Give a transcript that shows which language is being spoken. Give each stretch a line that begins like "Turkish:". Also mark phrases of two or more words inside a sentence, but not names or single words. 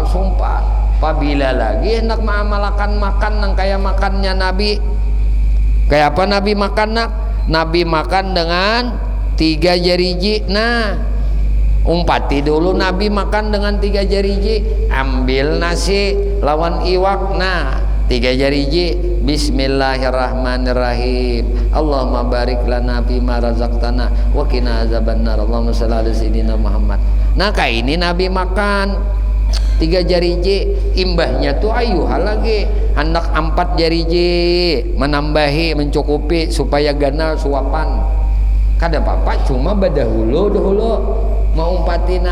Banjar: Apabila lagi hendak mengamalkan makan nang kayak makannya Nabi. Kayak apa Nabi makan nak? Nabi makan dengan 3 jariji. Nah, umpati dulu Nabi makan dengan 3 jariji. Ambil nasi lawan iwak. Nah, 3 jariji.
Arabic: بسم الله الرحمن الرحيم. اللهم بارك لنا فيما رزقتنا وقنا عذاب النار. اللهم صل على سيدنا محمد.
Banjar: Nah, kayak ini Nabi makan 3 jariji, imbahnya tuh ayuhal lagi hendak 4 jariji, menambahi mencukupi supaya ganal suapan. Kada apa-apa, cuma badahulu mau umpati Nabi.